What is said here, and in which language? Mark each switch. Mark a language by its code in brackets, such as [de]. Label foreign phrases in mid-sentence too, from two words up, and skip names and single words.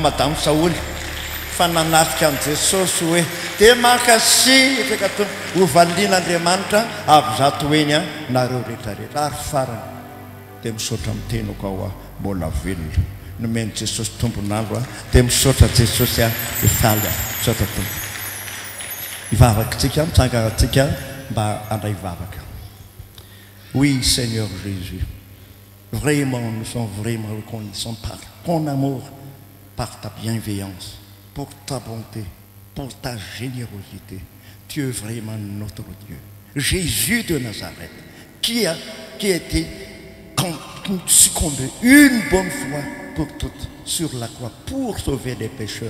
[mg] madame saoly fa nanafika an' jesosy hoe dia mankasitraka to hovalian'andriamanitra avy zato hoeny a nareo rehetrarehetra ary farany dia misaotra mitenoko ao a mbola velona nomeny jesosy tombonandro a dia misaotra jesosy a ifaly a misaotra tombo ivavakatsika mitsanganatsika mba andray ivavaka. [fr] Oui, Seigneur Jésus, vraiment, nous sommes vraiment reconnaissants par ton amour, par ta bienveillance, pour ta bonté, pour ta générosité. Tu es vraiment notre Dieu. Jésus de Nazareth, qui a été succombé une bonne fois pour toutes sur la croix, pour sauver les pécheurs.